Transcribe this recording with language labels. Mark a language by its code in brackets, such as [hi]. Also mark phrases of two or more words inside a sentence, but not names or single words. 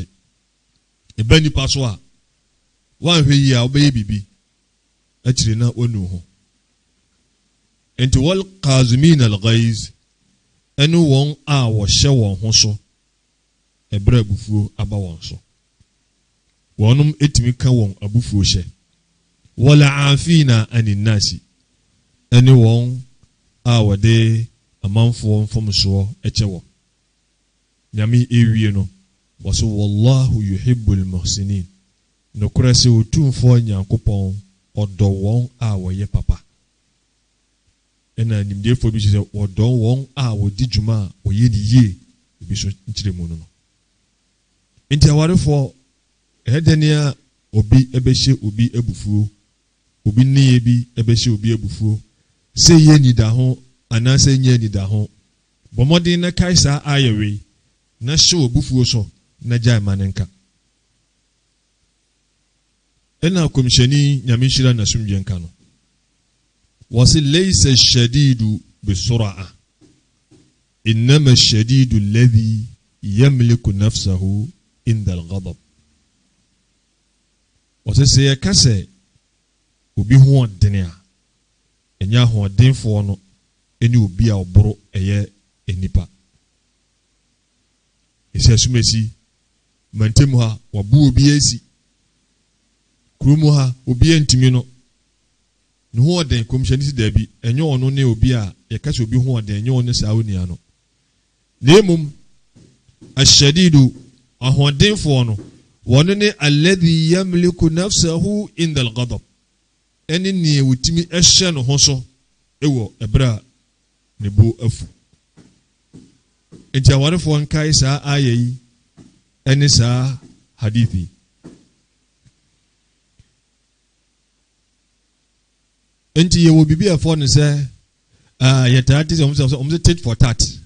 [ak] Ɛba nipa so a wanhwɛ yi a wobɛyɛ bibi akyire na wanu ho. Enti [ar] والكاظمين الغيظ [ak] ɛne wɔn a wɔhyɛ wɔn ho so ɛbrɛ abufuo aba wɔn so. Wɔnom etumi ka wɔn abufuo hyɛ. [ar] والعافين عن الناس [ak] ɛne wɔn a wɔde amanfoɔ mfomsoɔ ɛkyɛ wɔn. Nyame ewie no wɔso [ar] والله يحب المحسنين. [ak] Nokora sɛ otumfoɔ Nyankopɔn ɔdɔ wɔn a wɔyɛ papa. Ɛna nimdefoɔ bi sɛ wɔdɔ wɔn a wɔdi dwuma a wɔyɛ ne yie bi so nkyerɛ mu no. Nti awarefoɔ ɛdɛnea obi ɛbɛhyɛ obi abufuo, obi nneyɛ bi ɛbɛhyɛ obi abufuo. Sɛ yɛ nida ho anaasɛ nyɛ nida ho bɔmmɔden na kae saa ayɛwei na hyɛ obufuo so na gyae ma ne nka. Ɛna komhyɛni nyame nhyira n'asomdwe nka no wɔse [ar] ليس الشديد بالصرعة إنما الشديد الذي يملك نفسه عند الغضب. [ak] Wɔse sɛ yɛka sɛ obi ho ɔdene a ɛnyɛ ahoɔdenfoɔ no ɛne obi a ɔboro ɛyɛ enipa. Ɛsɛ asumasi mantam ha wabu obi asi kurom ha obi antimi no ne ho ɔden komhyɛni si daabi ɛnyɛ ɔno ne obi a yɛka sɛ obi ho ɔden ɛnyɛ ɔno saa onia no. Na mmom ahyadidu ahoɔdenfoɔ no wɔno ne [ar] الذي يملك نفسه عند الغضب [ak] ɛne nea wotumi ɛhyɛ no ho so ɛwɔ ɛberɛ a ne bo afu. Enti awarefoɔ nkae saa aya yi ɛne saa hadithi. Enti yɛwɔ bibi ɛfɔ ne sɛ yɛtaa te sɛ ɔmo sɛ [en] tit for tat.